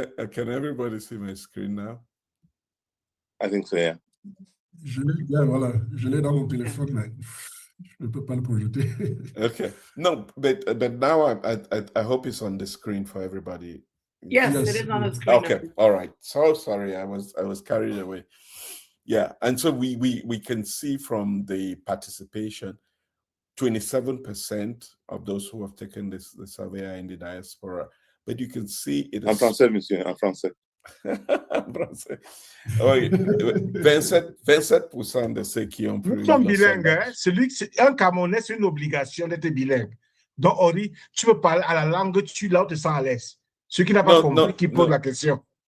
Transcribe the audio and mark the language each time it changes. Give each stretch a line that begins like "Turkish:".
English: Can everybody see my screen now? I think so, yeah.
French: Je l'ai dans mon téléphone, mais je ne peux pas le projeter.
English: Okay. No, but now I hope it's on the screen for everybody. Yes, it is on the screen. Okay. All right. So sorry, I was carried away. Yeah, and so we can see from the participation, 27% of those who have taken the survey are in the diaspora. But you can see it is...
French: En français, monsieur, en français. En français. Oui, 27% de ceux qui ont pris... Nous sommes bilingues, hein? Un Camerounais, c'est une obligation d'être bilingue. Donc, Ori, tu peux parler à la langue, tu là où tu te sens à l'aise. Ceux qui n'ont pas compris, qui posent la question.